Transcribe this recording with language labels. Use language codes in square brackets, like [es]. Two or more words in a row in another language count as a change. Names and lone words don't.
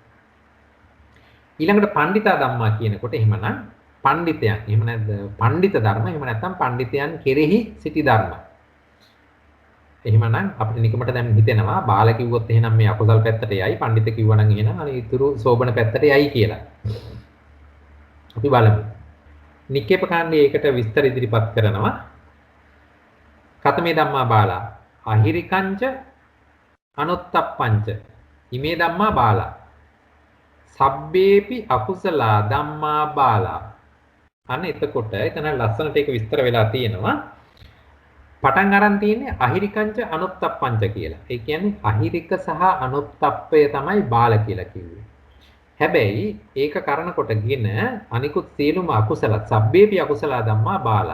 [si] ඊළඟට [pi] පණ්ඩිතා ධම්මා [si] කියනකොට එහෙමනම් පණ්ඩිතයන් එහෙම නැත්ද පණ්ඩිත ධර්ම එහෙම නැත්නම් පණ්ඩිතයන් කෙරෙහි සිටි ධර්ම. එහෙමනම් අපිට නිකමට දැන් හිතෙනවා බාල කිව්වොත් එහෙනම් මේ අකුසල් පැත්තට යයි පඬිත කිව්වනම් එහෙනම් අර ඊතුරු සෝබන පැත්තට යයි කියලා. අපි බලමු. නික්කේප කාණ්ඩයේ ඒකට විස්තර ඉදිරිපත් කරනවා. [pi] කතමේ ධම්මා බාලා අහිරිකංච අනුත්තප්පංච ඉමේ ධම්මා බාලා සබ්බේපි අකුසලා ධම්මා බාලා. [si] අන්න එතකොට එතන ලස්සනට ඒක විස්තර වෙලා තියෙනවා. පටන් අරන් තියෙන්නේ [pi] අහිරිකංච අනුත්තප්පංච [si] කියලා. ඒ කියන්නේ අහිරික සහ අනුත්තප්පය තමයි බාල කියලා කිව්වේ. හැබැයි ඒක කරන කොටගෙන අනිකුත් සියලුම අකුසල [pi] සබ්බේපි අකුසල ධම්මා බාලා.